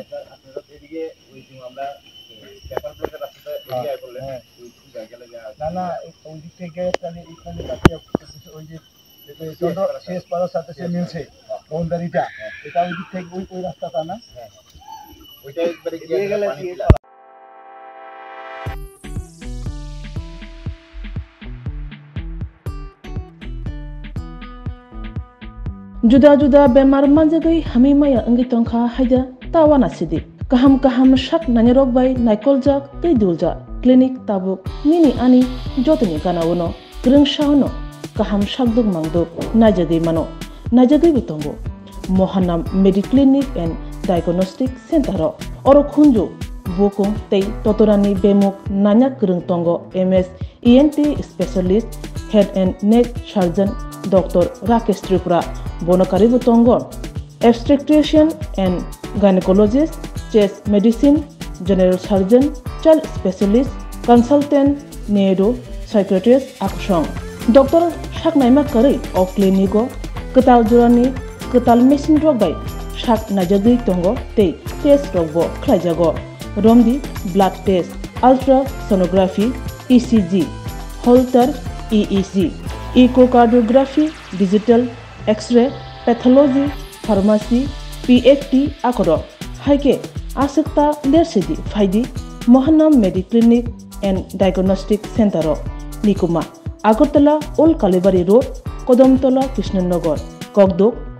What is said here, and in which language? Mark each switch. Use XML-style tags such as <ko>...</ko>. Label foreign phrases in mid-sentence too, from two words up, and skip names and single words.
<bn>এদিকে ওই আমরা</bn> <en>paper plate</en> <bn>রাস্তাটা এদিকে বললেন হ্যাঁ না না ওই দিক থেকে তাহলে এখানে কাছে ওই যে শেষ পাড়ার সাথে সে মিলছে বাউন্ডারিটা এটা ওই দিক থেকে ওই রাস্তাটা না ওইটা একবারে গিয়ে গেলে</bn> <trp>Juda-juda bemar manjagai hami maya engi tongkha haida tawana sidi kaham shak nanyarok bai naikolja tei dulja clinic tabuk nini ani jotoni ganawono grengshauno kaham shakduk mangduk najagai mano najagai bitongo Mohanam Mediclinic and Diagnostic Center oro khunju bokong tei totorani bemuk nanyak greng tongo</trp> <en>MS ENT specialist head and neck surgeon</en> <trp>Dr.</trp> <en>Rakesh Tripura</en> <trp>Bonokari Butongo,</trp> <en>obstetrician and gynecologist, chest medicine, general surgeon, child specialist, consultant, neuro psychiatrist</en> <trp>aksong doctor saknaima kari of clinico ketal jurani ketal machine rok bai sak najagui tongo tei test rokbo khlaijago romdi</trp> <en>blood test ultrasonography ECG holter EEG echocardiography digital x-ray pathology pharmacy PFT</en> <trp>akoro haike asukta lersidi faidi Mohanam Mediclinic and Diagnostic Center Nikuma Agartala Old Kalibari Road Kodamtola Krishnanagar Kogdok</trp>